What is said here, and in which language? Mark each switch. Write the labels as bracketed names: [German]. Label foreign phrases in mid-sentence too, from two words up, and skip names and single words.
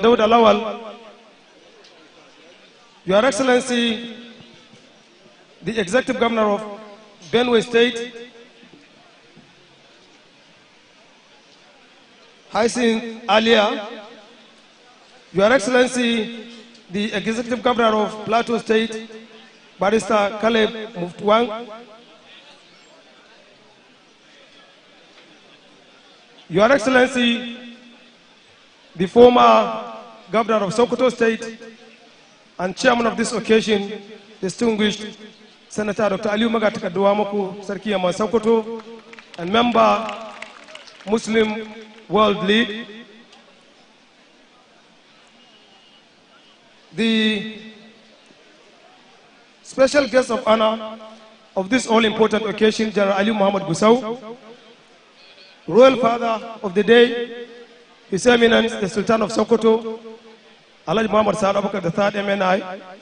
[English] Daud Alawal, Your Excellency, the Executive Governor of Benue State, Haisin Alia, Your Excellency, the Executive Governor of Plateau State, Barrister Caleb Muftwang, Your Excellency, the former Governor of Sokoto State and Chairman of this occasion, distinguished Senator Dr. Aliu Magatika Duamaku Sarki Yaman Sokoto, and member Muslim World League, the special guest of honor of this all-important occasion, General Ali Muhammad Guso, Royal Father of the Day, His Eminence, the Sultan of Sokoto, Alhaji Muhammad Saad Abubakar III MNI,